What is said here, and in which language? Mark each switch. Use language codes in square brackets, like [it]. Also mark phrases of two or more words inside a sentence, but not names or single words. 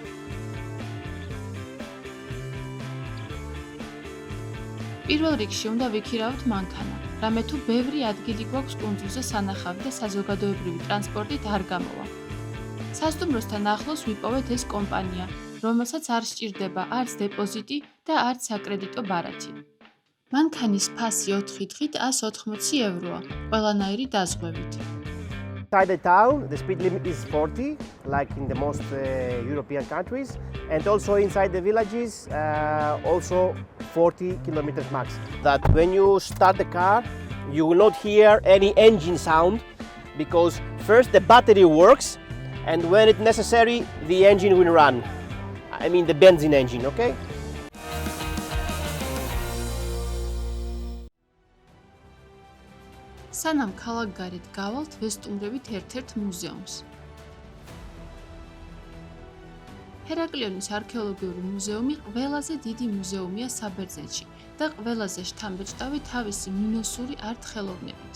[ka] პირველ რიგში უნდა ვიქირავთ მანქანა, რამე თუ ბევრი ადგილი გვაქვს კუნძულზე სანახავი და საზოგადოებრივი ტრანსპორტით არ გამოვა. სასტუმროსთან ახლოს ვიპოვეთ ეს კომპანია, რომელსაც არ სჭირდება არც დეპოზიტი და არც საკრედიტო ბარათი. მანქანის ფასი 4 დღით 180 ევროა, ყველანაირი დაზღვევით. [en] Inside the town, the speed limit is 40, like in the most European countries, and also inside the villages, also 40 kilometers max. That when you start the car, you will not hear any engine sound because first the battery works, and when it's necessary, the engine will run. I mean the benzene engine, okay? [ka] სანამ ქალაქგარეთ გავალთ, ვესტუმრებით ერთ-ერთ მუზეუმს. ჰერაკლიონის არქეოლოგიური მუზეუმი ყველაზე დიდი მუზეუმია საბერძნეთში და ყველაზე შთამბეჭდავი თავისი მინოსური არტ-ხელოვნებით.